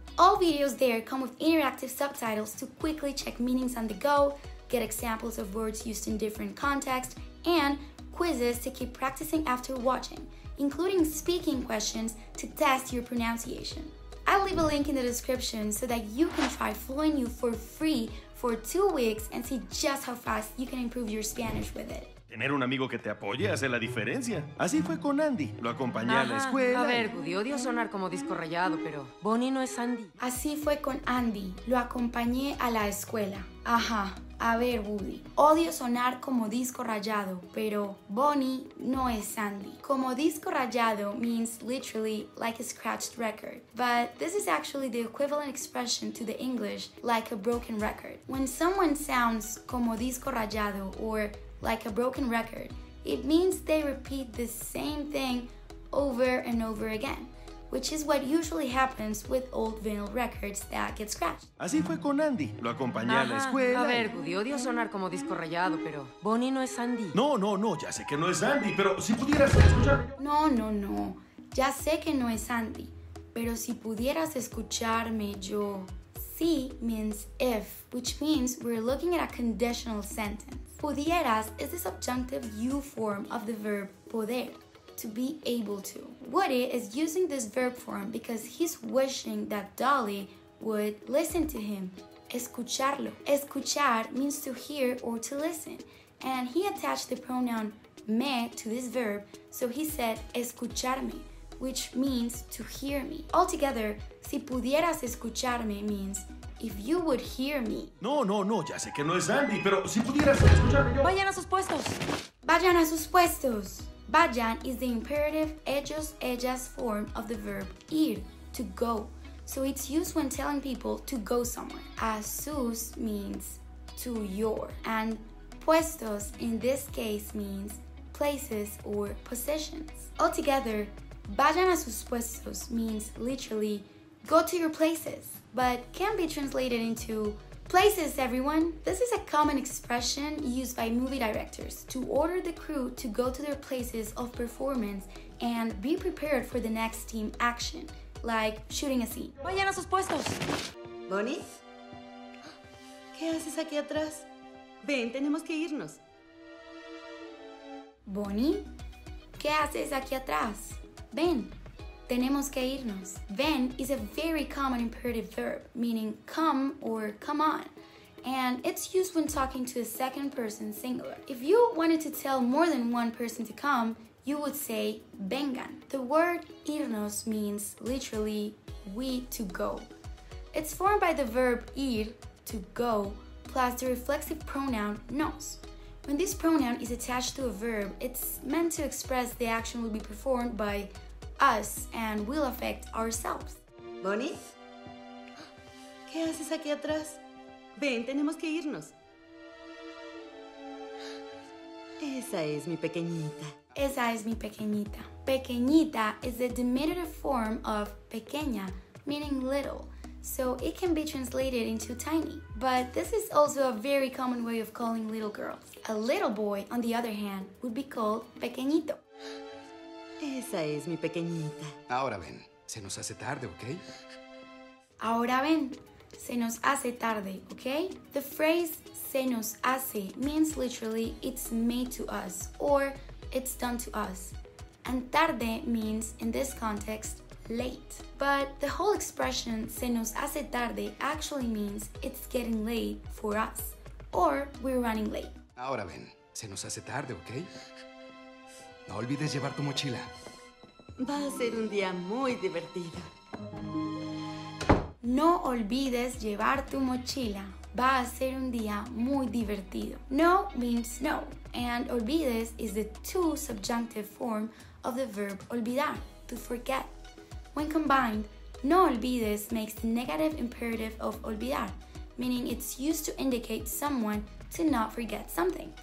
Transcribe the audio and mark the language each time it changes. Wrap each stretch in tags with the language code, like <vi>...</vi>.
<en>All videos there come with interactive subtitles to quickly check meanings on the go, get examples of words used in different contexts, and quizzes to keep practicing after watching, including speaking questions to test your pronunciation. I'll leave a link in the description so that you can try FluentU for free for 2 weeks and see just how fast you can improve your Spanish with it.</en> <es>Tener un amigo que te apoye hace la diferencia. Así fue con Andy. Lo acompañé a la escuela. A ver, Woody, odio sonar como disco rayado, pero Bonnie no es Andy. Así fue con Andy. Lo acompañé a la escuela. Ajá. A ver, Woody. Odio sonar como disco rayado, pero Bonnie no es Andy. Como disco rayado</es> <en>means literally like a scratched record, but this is actually the equivalent expression to the English like a broken record. When someone sounds</en> <es>como disco rayado</es> <en>or like a broken record, it means they repeat the same thing over and over again, which is what usually happens with old vinyl records that get scratched.</en> <es>Así fue con Andy. Lo acompañé a la escuela. A ver, Woody, odio sonar como disco rayado, pero Bonnie no es Andy. No, ya sé que no es Andy, pero si pudieras escucharme. No. Ya sé que no es Andy, pero si pudieras escucharme yo.</es> <en>Si means if, which means we're looking at a conditional sentence. Pudieras is the subjunctive you form of the verb poder, to be able to. Woody is using this verb form because he's wishing that Dolly would listen to him. Escucharlo. Escuchar means to hear or to listen, and he attached the pronoun me to this verb, so he said escucharme, which means to hear me. Altogether,</en> <es>si pudieras escucharme</es> <en>means if you would hear me.</en> <es>No, ya sé que no es Andy, pero si pudieras escucharme yo. Vayan a sus puestos. Vayan a sus puestos.</es> <en>Vayan is the imperative ellos, ellas form of the verb ir, to go. So it's used when telling people to go somewhere.</en> <es>A sus</es> <en>means to your, and puestos in this case means places or positions. Altogether,</en> <es>vayan a sus puestos</es> <en>means literally go to your places, but can be translated into places, everyone. This is a common expression used by movie directors to order the crew to go to their places of performance and be prepared for the next team action, like shooting a scene.</en> <es>Vayan a sus puestos. ¿Bonnie? ¿Qué haces aquí atrás? Ven, tenemos que irnos. Bonnie, ¿qué haces aquí atrás? Ven, tenemos que irnos.</es> <en>Ven is a very common imperative verb, meaning come or come on, and it's used when talking to a second person singular. If you wanted to tell more than one person to come, you would say vengan. The word irnos means literally we to go. It's formed by the verb ir, to go, plus the reflexive pronoun nos. When this pronoun is attached to a verb, it's meant to express the action will be performed by us and will affect ourselves.</en> <es>¿Bonnie? ¿Qué haces aquí atrás? Ven, tenemos que irnos. Esa es mi pequeñita. Esa es mi pequeñita.</es> <en>Pequeñita is the diminutive form of pequeña, meaning little, so it can be translated into tiny. But this is also a very common way of calling little girls. A little boy, on the other hand, would be called pequeñito.</en> <es>Esa es mi pequeñita. Ahora ven, se nos hace tarde, ¿ok? Ahora ven, se nos hace tarde, okay?</es> <en>The phrase</en> <es>se nos hace</es> <en>means literally it's made to us or it's done to us. And tarde means, in this context, late. But the whole expression</en> <es>se nos hace tarde</es> <en>actually means it's getting late for us or we're running late.</en> <es>Ahora ven, se nos hace tarde, ¿ok? No olvides llevar tu mochila. Va a ser un día muy divertido. No olvides llevar tu mochila. Va a ser un día muy divertido.</es> <en>No means no, and olvides is the to subjunctive form of the verb olvidar, to forget. When combined,</en> <es>no olvides</es> <en>makes the negative imperative of olvidar, meaning it's used to indicate someone to not forget something.</en>